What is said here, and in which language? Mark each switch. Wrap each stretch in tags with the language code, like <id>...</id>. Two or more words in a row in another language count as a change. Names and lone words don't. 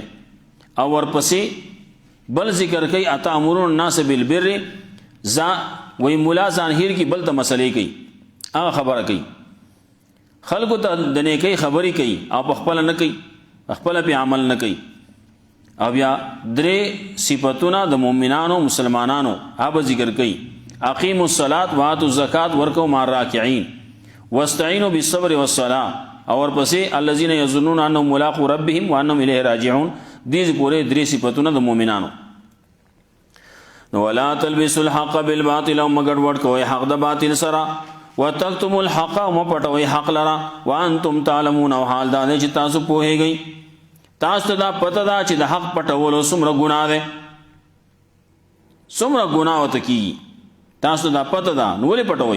<ps>او ورپسې بل ذکر کوي</ps> <ar>اتامرون الناس بالبر،</ar> <ps>وی مولا ظاهر کی بل ته مسلې کوي، هغه خبره کوي خلکو ته د نیکۍ خبرې کوي او په خپل نه کوي، خپل په عمل نه کوي. او بیا درې صفاتونه د مؤمنانو مسلمانانو هغه ذکر کوي،</ps> <ar>اقیموا الصلاة وآتوا الزکاة ورکعوا مع الراکعین واستعینوا بالصبر والصلاة.</ar> <ps>اور پسې</ps> <ar>الذين يظنون انهم ملاقو ربهم وانهم الیه راجعون.</ar> <ps>دې پورې درې صفاتونه د مؤمنانو. نو</ps> <ar>ولا تلبسوا الحق بالباطل،</ar> <ps>او مګډ وډ کوي حق د باطل سره،</ps> <ar>وتكتموا الحق،</ar> <ps>او مپټوي حق لرا،</ps> <ar>وانتم تعلمون،</ar> <ps>او حال دا چې تاسو پوهیږئ. تاسو دا پته دا چې د حق پټولو څومره ګناه ده، څومره ګناه وته کیږي، تاسو دا پته دا نو ولې پټوئ؟</ps>